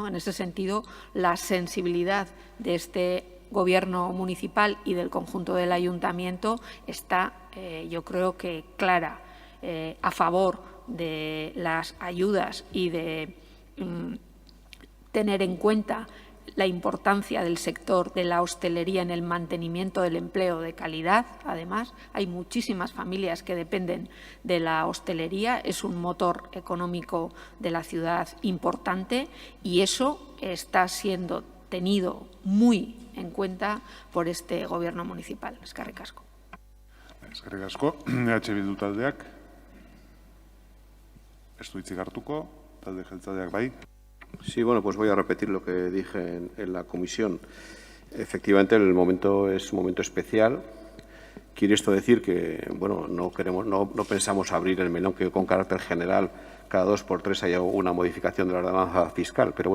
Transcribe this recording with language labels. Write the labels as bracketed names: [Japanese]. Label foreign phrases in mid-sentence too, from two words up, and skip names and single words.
[Spanish] En ese sentido, la sensibilidad de este Gobierno municipal y del conjunto del ayuntamiento está, yo creo que clara, a favor de las ayudas y de tener en cuenta la importancia del sector de la hostelería en el mantenimiento del empleo de calidad. Además, hay muchísimas familias que dependen de la hostelería, es un motor económico de la ciudad importante y eso está siendo tenido muy en cuenta por este Gobierno municipal. [Basque] Eskerrik asko. Eskerrik asko. Bildu taldeak. Ez du hitzik hartuko, talde jeltzaleak bai. [Spanish] Sí, bueno, pues voy a repetir lo que dije en la comisión. Efectivamente, el momento es un momento especial. Quiere esto decir que, bueno, no pensamos abrir el melón que con carácter general cada 2 por 3 haya una modificación de la ordenanza fiscal, pero